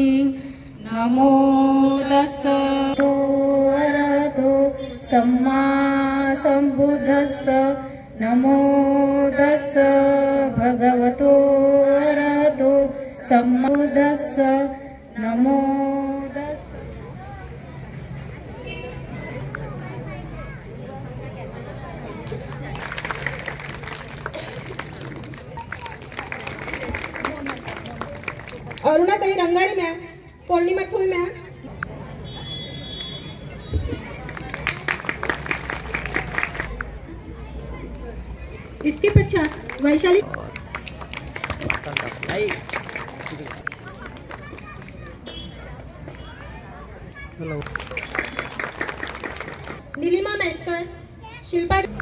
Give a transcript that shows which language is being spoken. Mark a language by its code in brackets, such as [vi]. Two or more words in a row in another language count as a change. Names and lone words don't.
[pi] नमो तस्सः अरहतो सम्मा सम्बुद्धस्स। नमो तस्सः भगवतो अरहतो सम्मा सम्बुद्धस्स। नमो तस्सः। [hi] अरुणाताई रंगारी मॅम, पौर्णिमा थुल मॅम, इसके पश्चात वैशाली नीलिमा मैस्कर, शिल्पा